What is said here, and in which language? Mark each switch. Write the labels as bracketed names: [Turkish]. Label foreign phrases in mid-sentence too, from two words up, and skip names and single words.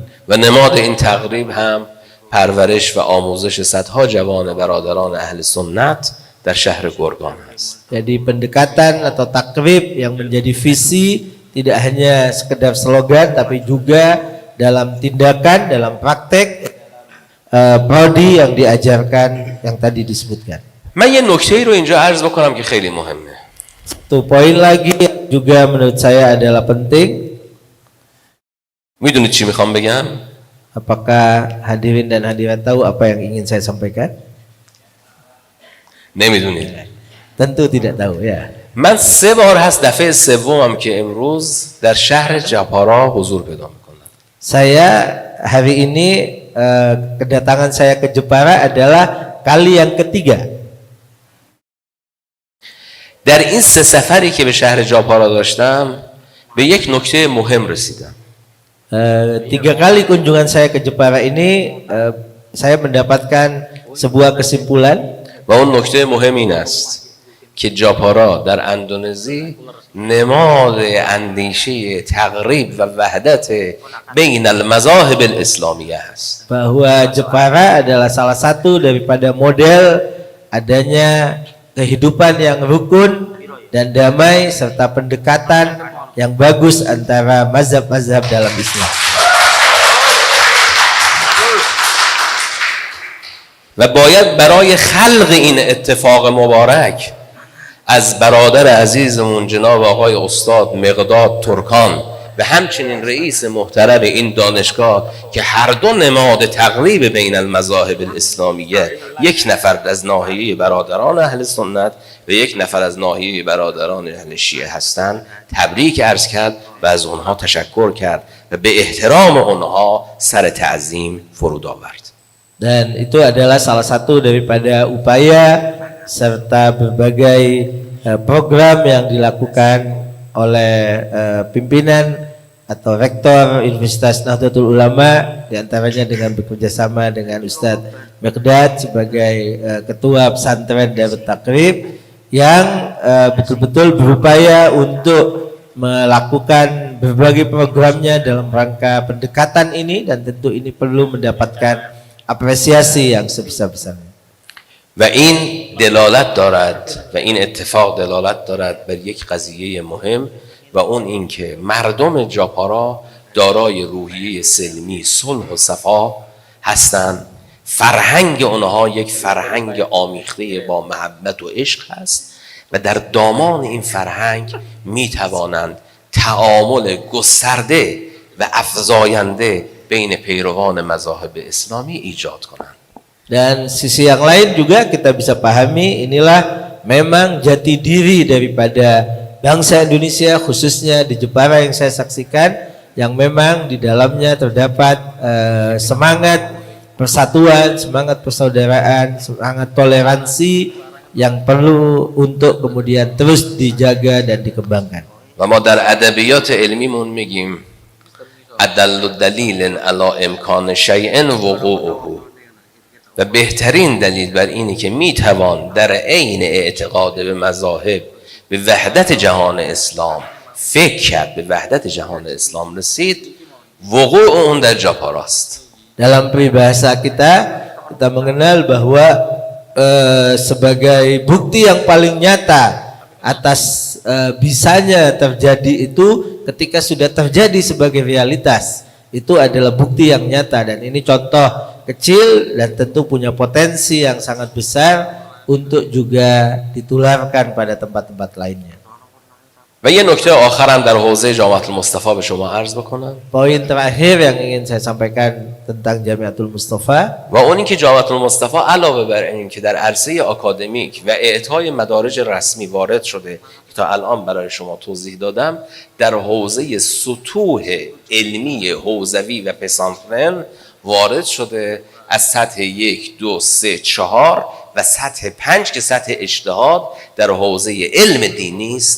[Persian] و نماد این تقریب هم پرورش و آموزش صدها جوان برادران اهل سنت در شهر گرگان است. [Indonesian] Jadi pendekatan atau takrib yang menjadi visi tidak hanya sekedar slogan tapi juga dalam tindakan, dalam praktek prodi yang diajarkan yang tadi disebutkan. [Persian] من یه نکته‌ای رو اینجا عرض بکنم که خیلی مهمه. [Indonesian] Satu poin lagi yang juga menurut saya adalah penting. [Persian] میدونید چی میخوام بگم؟ [Indonesian] Apakah hadirin dan hadirat tahu apa yang ingin saya sampaikan? [Persian] نمیدونید. [Indonesian] Tentu tidak tahu ya. [Persian] من 3 بار هست دفعه سومم که امروز در شهر جپارا حضور پیدا میکنم. [Indonesian] Saya hari ini kedatangan saya ke Jepara adalah kali yang ketiga. [Persian] در این 3 سفری که به شهر جاپارا داشتم به یک نکته مهم رسیدم. [Indonesian] 3 kali kunjungan saya ke Jepara ini saya mendapatkan sebuah kesimpulan. [Persian] و اون نکته مهم این است که جاپارا در اندونزی نماد اندیشه تقریب و وحدت [Arabic] بین المذاهب الاسلامیه [Persian] است. [Indonesian] Bahwa Jepara adalah salah satu daripada model adanya kehidupan yang rukun dan damai serta pendekatan yang bagus antara mazhab-mazhab dalam Islam. [Persian] و باید برای خلق این اتفاق مبارک از برادر عزیزمون جناب آقای استاد مقداد ترکان و همچنین رئیس محترم این دانشگاه که هر دو نماد تقریب [Arabic] بین المذاهب الاسلامیه، [Persian] یک نفر از ناحیه برادران اهل سنت و یک نفر از ناحیه برادران اهل شیعه هستند، تبریک عرض کرد و از اونها تشکر کرد و به احترام اونها سر تعظیم فرود آورد. [Indonesian] Dan itu adalah salah satu daripada upaya serta berbagai program yang dilakukan oleh pimpinan atau rektor Universitas Nahdlatul Ulama, diantaranya dengan bekerjasama dengan Ustadz Miqdad sebagai ketua pesantren Darut Takrib yang betul-betul berupaya untuk melakukan berbagai programnya dalam rangka pendekatan ini, dan tentu ini perlu mendapatkan apresiasi yang sebesar-besarnya. [Persian] و این دلالت دارد و این اتفاق دلالت دارد بر یک قضیه مهم و اون این که مردم جاپارا دارای روحیه سلمی، صلح و صفا هستند. فرهنگ اونها یک فرهنگ آمیخته با محبت و عشق است و در دامان این فرهنگ می توانند تعامل گسترده و افزاینده بین پیروان مذاهب اسلامی ایجاد کنند. [Indonesian] Dan sisi yang lain juga kita bisa pahami, inilah memang jati diri daripada bangsa Indonesia, khususnya di Jepara yang saya saksikan, yang memang di dalamnya terdapat semangat persatuan, semangat persaudaraan, semangat toleransi yang perlu untuk kemudian terus dijaga dan dikembangkan. [Persian] و ما در ادبیات علمیمون میگیم [Arabic] ادل دلیل علی امکان شیء وقوعه، [Persian] و بهترین دلیل بر اینه که میتوان در عین اعتقاد به مذاهب به وحدت جهان اسلام فکر کرد، به وحدت جهان اسلام رسید، وقوع اون در جاپاراست. [Indonesian] Dalam peribahasa kita mengenal bahwa sebagai bukti yang paling nyata atas bisanya terjadi itu ketika sudah terjadi sebagai realitas, itu adalah bukti yang nyata, dan ini contoh kecil dan tentu punya potensi yang sangat besar untuk juga ditularkan pada tempat-tempat lainnya. [Persian] و یه نکته آخرم در حوزه جامعة المصطفى به شما عرض بکنم. [Indonesian] Poin terakhir yang ingin saya sampaikan tentang Jamiatul Mustafa, [Persian] و اون این که جامعة المصطفى علاوه بر این که در عرصه آکادمیک و اعطای مدارج رسمی وارد شده که تا الان برای شما توضیح دادم، در حوزه سطوح علمی حوزوی و پسانترن وارد شده از سطح 1 2 3 4 و سطح 5 که سطح اجتهاد در حوزه علم دینی است.